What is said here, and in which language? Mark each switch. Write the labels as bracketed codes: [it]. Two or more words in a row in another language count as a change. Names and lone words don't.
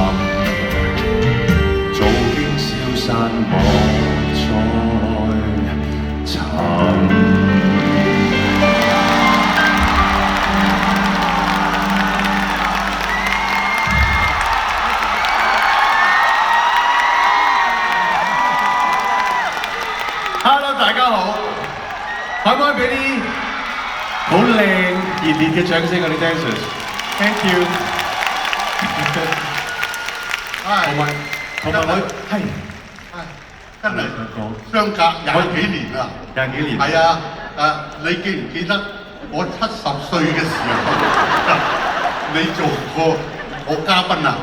[yue] 早經消散莫再尋。Hello， 大家好，可唔可以俾啲好靚熱烈嘅掌聲我哋 dancers？ [en] Thank you。 [yue] 同埋我係真係相隔20幾年啦，20幾年。係啊，你記唔記得我70歲嘅時候，你做過我嘉賓啊？